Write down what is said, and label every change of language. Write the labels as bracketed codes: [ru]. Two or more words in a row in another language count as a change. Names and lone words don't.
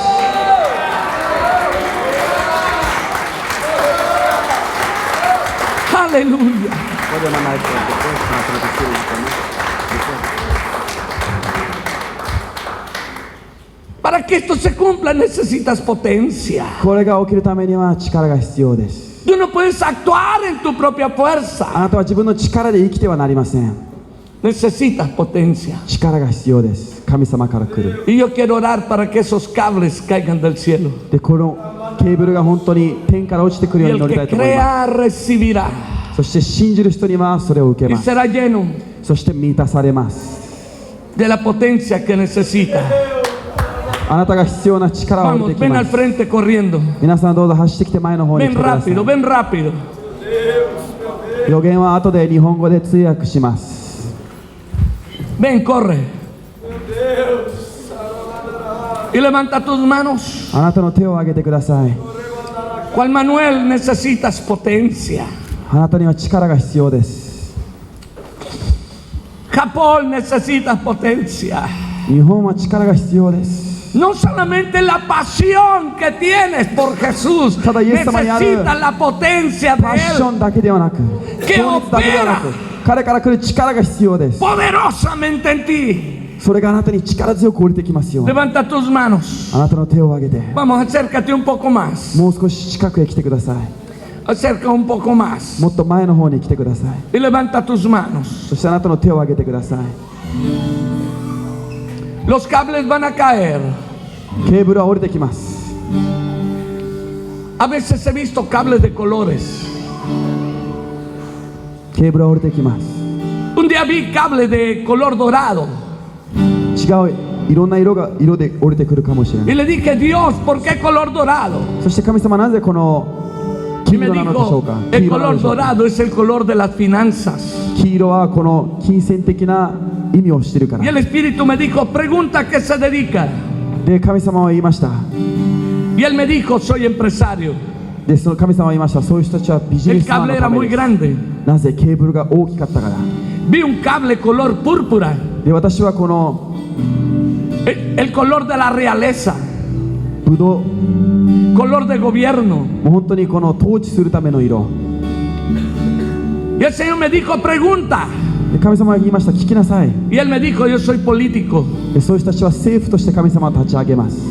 [es] Aleluya. Para que esto se cumpla necesitas potencia. [ja] これが起きるためには力が必要です。 [es] Tú no puedes actuar en tu propia [ja] あ [es] fuerza. [ja] なたは自分の力で生きてはなりません。 [es] Necesitas potencia. [ja] 力が必要です。神様から来る。 [es] Y yo quiero orar para que esos cables caigan del cielo. [ja] でこのケーブルが本当に天から落ちてくる [es] Y [ja] ように [es] el [ja] 乗りたい [es] que [ja] と思いま [es] crea recibirá. [ja] す。そして信じる人にはそれを受け [es] Y [ja] ます。 [es] será lleno [ja] そして満たされます。 [es] de la potencia que necesita. [ja] あなたが必要な力を降り [es] Vamos, [ja] てき [es] ven [ja] ま [es] al [ja] す。 [es] frente corriendo. [ja] 皆さんどうぞ走ってきて前の方に来 [es] Ven [ja] てください。 [es] rápido, ven rápido. [ja] 予言は後で日本語で通訳します。 [es] Ven, corre. Y levanta tus manos. [ja] あなたの手を挙げてください。 [es] Juan Manuel, necesitas potencia. [ja] あなたには力が必要です。 [es] Japón, necesitas potencia. [ja] 日本は力が必要です。 [es] No solamente la pasión que tienes por Jesús, necesitas la potencia [ja] パッシ [es] de [ja] ョ [es] Él [ja] ンだけではなく、情熱だけではなく、彼から来る力が必要です。 [es] poderosamente en ti. [ja] それがあなたに力強く降りてきますように。 [es] Levanta tus manos. [ja] あなたの手を挙げて、 [es] Vamos, acércate un poco más. [ja] もう少し近くへ来てください。 [es] Acerca un poco más. [ja] もっと前の方に来てください。 [es] Y levanta tus manos. [ja] そしてあなたの手を挙げてください。 [es] Los cables van a caer. [ja] ケーブルは降りてきます。 [es] A veces he visto cables de colores. [ja] ケーブルは降りてきます。 [es] Un día vi cable de color dorado. [ja] 違ういろんな色で降りてくるかもしれな [es] Y [ja] い。 [es] le dije, Dios, ¿por qué color dorado? [ja] そして神様なぜこの [es] Y [ja] 黄 [es] me [ja] 色なのでしょう [es] dijo, [ja] か。 [es] el [ja] 黄色なの [es] color [ja] でしょうか。 [es] dorado es el color de las finanzas. [ja] 黄色はこの金銭的な意味をしているか [es] Y [ja] ら。 [es] el Espíritu me dijo, pregunta a qué se dedica. [ja] で神様は言いました。 [es] Y él me dijo, soy empresario. [ja] でその神様は言いました。そういう人たちはビジネ [es] El [ja] スマン [es] cable [ja] の [es] era [ja] ため [es] muy [ja] です。 [es] grande. [ja] なぜケーブルが大きかったから。 [es] Vi un cable color púrpura. [ja] で私はこの [es] El color de la realeza. [ja] ブドウ、 [es] Color de gobierno. [ja] もう本当にこの統治するための色。 [es] Y el Señor me dijo, pregunta. [ja] で神様は言いました。聞きなさい。 [es] Y él me dijo, yo soy político. [ja] でそういう人たちは政府として神様を立ち上げます。